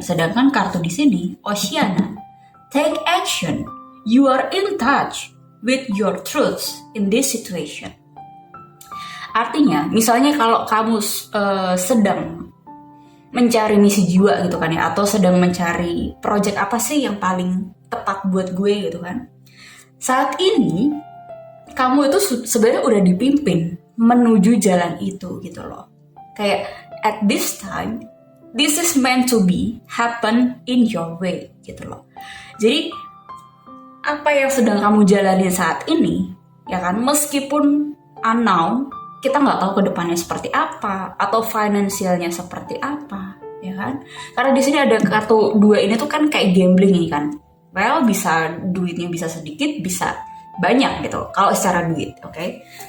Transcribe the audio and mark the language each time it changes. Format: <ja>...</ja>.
<id>Sedangkan kartu di sini Oceana,</id> <en>take action, you are in touch with your truths in this situation.</en> <id>Artinya, misalnya kalau kamu sedang mencari misi jiwa gitu kan ya, atau sedang mencari project apa sih yang paling tepat buat gue gitu kan. Saat ini, kamu itu sebenarnya udah dipimpin menuju jalan itu gitu loh. Kayak</id> <en>at this time, this is meant to be happen in your way</en> <id>gitu loh. Jadi, apa yang sedang kamu jalani saat ini, ya kan, meskipun unknown, kita nggak tahu ke depannya seperti apa, atau finansialnya seperti apa, ya kan? Karena di sini ada kartu 2 ini tuh kan kayak gambling ini kan. Well, bisa duitnya bisa sedikit, bisa banyak gitu, kalau secara duit, oke?</id>